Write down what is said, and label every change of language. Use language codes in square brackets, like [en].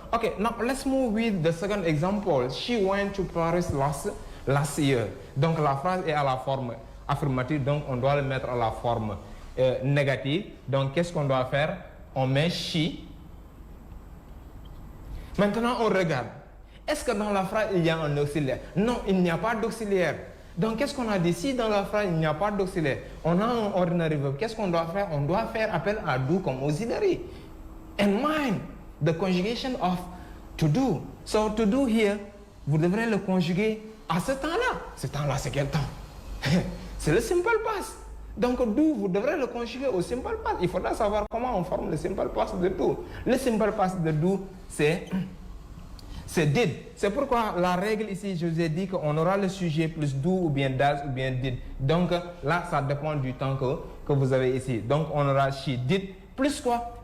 [en] Okay, now let's move with the second example. She went to Paris last year. [fr] Donc la phrase est à la forme affirmative, donc on doit le mettre à la forme négative. Donc qu'est-ce qu'on doit faire? On met she. Maintenant on regarde. Est-ce que dans la phrase il y a un auxiliaire? Non, il n'y a pas d'auxiliaire. Donc qu'est-ce qu'on a dit? Si dans la phrase il n'y a pas d'auxiliaire, on a un ordinary verb. Qu'est-ce qu'on doit faire? On doit faire appel à do comme auxiliary. [en] And mind the conjugation of to do. So to do here, [fr] vous devrez le conjuguer à ce temps-là. Ce temps-là, c'est quel temps? C'est le simple past. Donc do, vous devrez le conjuguer au simple past. Il faudra savoir comment on forme le simple past de do. Le simple past de do, c'est did. C'est pourquoi la règle ici, je vous ai dit qu'on aura le sujet plus do ou bien does ou bien did. Donc là, ça dépend du temps que vous avez ici. Donc on aura [en] she did [fr] plus quoi?